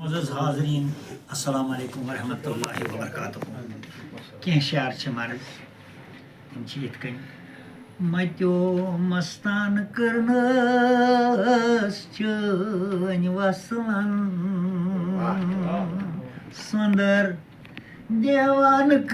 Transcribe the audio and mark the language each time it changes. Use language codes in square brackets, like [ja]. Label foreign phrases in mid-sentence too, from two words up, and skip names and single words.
[ur] معزز حاضرین [ar] السلام عليكم ورحمة الله وبركاته [ks] कह शार छ मर्द तम छ इत कन मत्यो मस्तान करनस चन वसलन सुंदर देवान